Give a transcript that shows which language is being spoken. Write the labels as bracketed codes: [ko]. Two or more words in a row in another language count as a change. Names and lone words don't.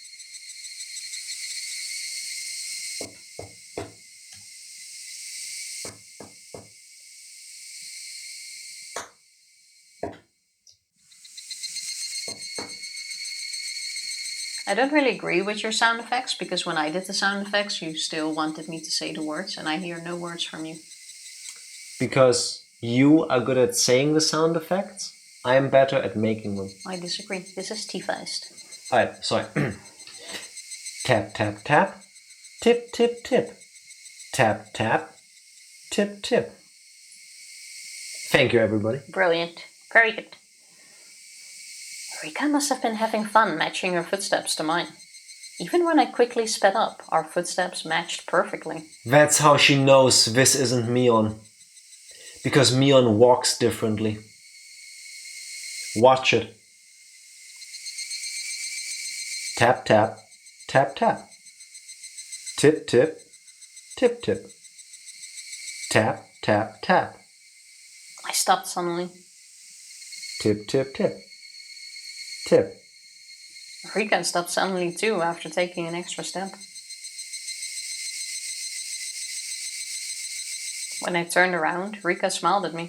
[en] I don't really agree with your sound effects, because when I did the sound effects, you still wanted me to say the words, and I hear no words from you. Because you are good at saying the sound effects, I am better at making them. I disagree. This is T-faced. Alright, sorry. Tap, tap, tap. Tip, tip, tip. Tap, tap. Tip, tip. Thank you, everybody. Brilliant. Very good. Rika must have been having fun matching her footsteps to mine. Even when I quickly sped up, our footsteps matched perfectly. That's how she knows this isn't Mion. Because Mion walks differently. Watch it. Tap, tap, tap, tap. Tip, tip, tip, tip. Tap, tap, tap. I stopped suddenly. Tip, tip, tip. Tip. Rika stopped suddenly too after taking an extra step. When I turned around, Rika smiled at me.